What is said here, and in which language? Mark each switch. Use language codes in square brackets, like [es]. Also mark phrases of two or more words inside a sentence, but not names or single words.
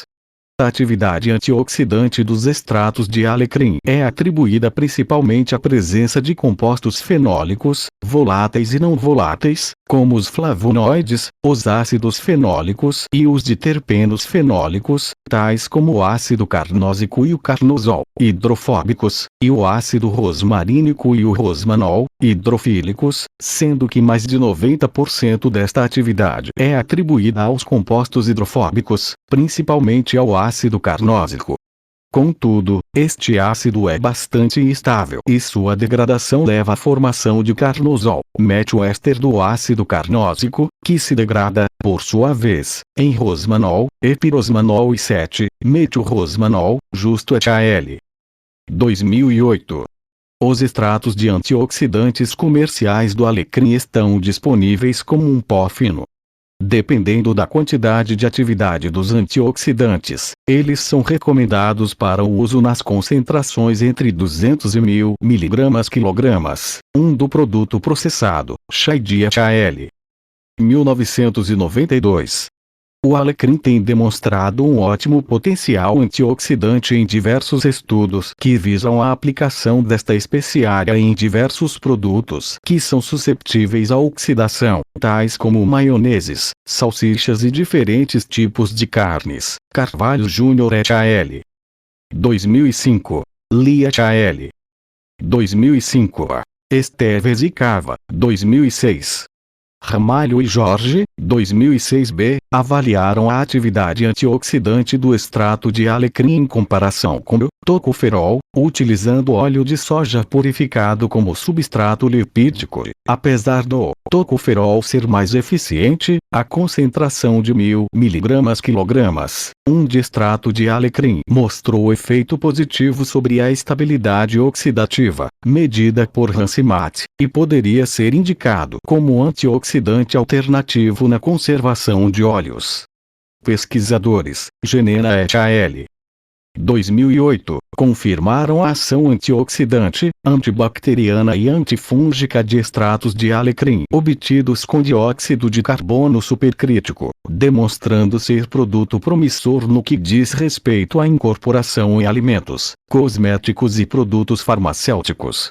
[pt] A atividade antioxidante dos extratos de alecrim é atribuída principalmente à presença de compostos fenólicos, voláteis e não voláteis, como os flavonoides, os ácidos fenólicos e os diterpenos fenólicos, tais como o ácido carnósico e o carnosol, hidrofóbicos, e o ácido rosmarínico e o rosmanol, hidrofílicos, sendo que mais de 90% desta atividade é atribuída aos compostos hidrofóbicos, principalmente ao ácido carnósico. Contudo, este ácido é bastante instável e sua degradação leva à formação de carnosol, metiléster do ácido carnósico, que se degrada, por sua vez, em rosmanol, epirosmanol e 7-metilrosmanol. Justo et al. 2008. Os extratos de antioxidantes comerciais do alecrim estão disponíveis como um pó fino. Dependendo da quantidade de atividade dos antioxidantes, eles são recomendados para o uso nas concentrações entre 200 e 1.000 mg/kg. Do produto processado, Shaidi et al. 1992. O alecrim tem demonstrado um ótimo potencial antioxidante em diversos estudos que visam a aplicação desta especiaria em diversos produtos que são susceptíveis à oxidação, tais como maioneses, salsichas e diferentes tipos de carnes. Carvalho Júnior et al. 2005. Lee et al. 2005. Esteves e Cava, 2006. Ramalho e Jorge, 2006b, avaliaram a atividade antioxidante do extrato de alecrim em comparação com o tocoferol, utilizando óleo de soja purificado como substrato lipídico. Apesar do tocoferol ser mais eficiente, a concentração de 1000 mg/kg, de extrato de alecrim mostrou efeito positivo sobre a estabilidade oxidativa, medida por Hansemat, e poderia ser indicado como antioxidante alternativo na conservação de óleos. Pesquisadores, Genena et al. 2008, confirmaram a ação antioxidante, antibacteriana e antifúngica de extratos de alecrim obtidos com dióxido de carbono supercrítico, demonstrando ser produto promissor no que diz respeito à incorporação em alimentos, cosméticos e produtos farmacêuticos.